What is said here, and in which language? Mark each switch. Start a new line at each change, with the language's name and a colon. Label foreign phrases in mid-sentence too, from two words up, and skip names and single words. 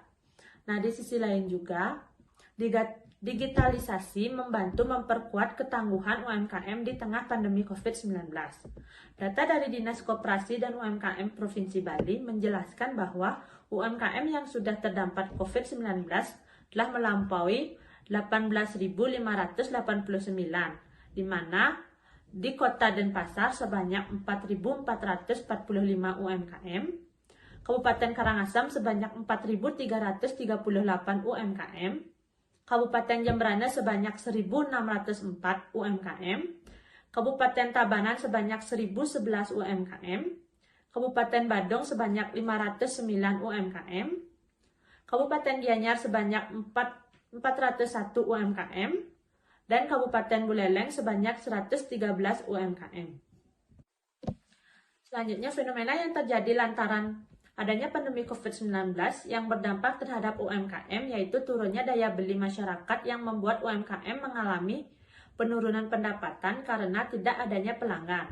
Indonesian: Nah, di sisi lain juga, digitalisasi membantu memperkuat ketangguhan UMKM di tengah pandemi COVID-19. Data dari Dinas Koperasi dan UMKM Provinsi Bali menjelaskan bahwa UMKM yang sudah terdampak COVID-19 telah melampaui 18.589, di mana di Kota Denpasar sebanyak 4.445 UMKM, Kabupaten Karangasem sebanyak 4.338 UMKM, Kabupaten Jembrana sebanyak 1.604 UMKM, Kabupaten Tabanan sebanyak 1.011 UMKM, Kabupaten Badung sebanyak 509 UMKM, Kabupaten Gianyar sebanyak 401 UMKM, dan Kabupaten Buleleng sebanyak 113 UMKM. Selanjutnya, fenomena yang terjadi lantaran adanya pandemi COVID-19 yang berdampak terhadap UMKM, yaitu turunnya daya beli masyarakat yang membuat UMKM mengalami penurunan pendapatan karena tidak adanya pelanggan.